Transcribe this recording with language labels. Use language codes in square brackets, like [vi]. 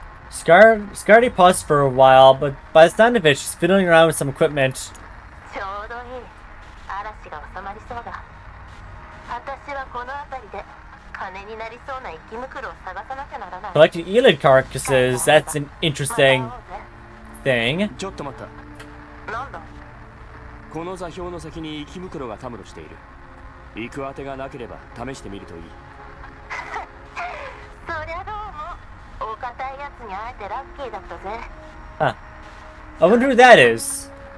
[en] Scardy paused for a while, but by the sound of it, she's fiddling around with some equipment. [ja] ちょうどいい。嵐が収まりそうだ。私はこの辺りで金になりそうな生き袋を探さなきゃならない。 [en] Collecting Elid carcasses, that's an interesting thing. [ja] ちょっと待った。なんだ？この座標の先に生き袋がたむろしている。行く当てがなければ試してみるといい。そりゃどうも。お堅いやつに会えてラッキーだったぜ。 [en] Huh. I wonder who that is.